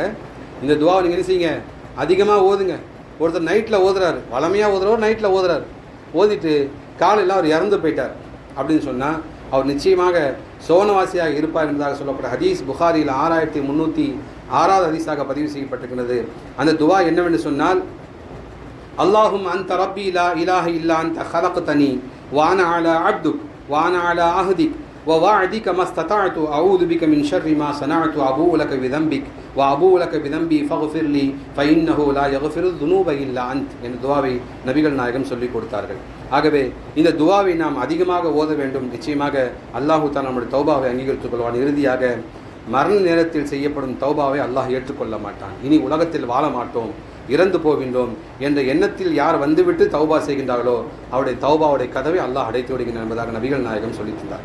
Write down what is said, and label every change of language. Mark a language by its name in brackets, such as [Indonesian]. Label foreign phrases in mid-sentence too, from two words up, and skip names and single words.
[Tamil] இந்த துவாவை நீங்கள் என்ன செய்யுங்க, அதிகமாக ஓதுங்க. ஒருத்தர் நைட்டில் ஓதுறாரு, வளமையாக ஓதுறவர் நைட்டில் ஓதுறாரு, ஓதிட்டு காலையில் அவர் இறந்து போயிட்டார் அப்படின்னு சொன்னால் அவர் நிச்சயமாக சோனவாசியாக இருப்பார் என்பதாக சொல்லப்பட்ட ஹதீஸ் புகாரியில் 6306வது ஹதீஸாக பதிவு செய்யப்பட்டிருக்கிறது. [Arabic] அந்த துவா என்னவென்று சொன்னால், اللهم أنت ربي لا إله إلا أنت خلقتني وأنا على عبدك وأنا على عهدك ووعدك ما استطعت أعوذ بك من شر ما صنعت أبوء لك بذنبك وأبوء لك بذنبي فاغفر لي فإنه لا يغفر الذنوب إلا أنت [Tamil] என்ற துவாவை நபிகள் நாயகம் சொல்லிக் கொடுத்தார்கள். ஆகவே இந்த துவாவை நாம் அதிகமாக ஓத வேண்டும். நிச்சயமாக [Arabic] الله تعالى [Tamil] நம்முடைய தௌபாவை அங்கீகரித்துக் கொள்வான். இறுதியாக மரண நேரத்தில் செய்யப்படும் தௌபாவை அல்லாஹ் ஏற்றுக்கொள்ள மாட்டான். இனி உலகத்தில் வாழ மாட்டோம், இறந்து போகின்றோம் என்ற எண்ணத்தில் யார் வந்துவிட்டு தௌபா செய்கின்றார்களோ அவருடைய தௌபாவுடைய கதவை அல்லாஹ் அடைத்து விடுகின்றார் என்பதாக நபிகள் நாயகம் சொல்லியிருந்தார்கள்.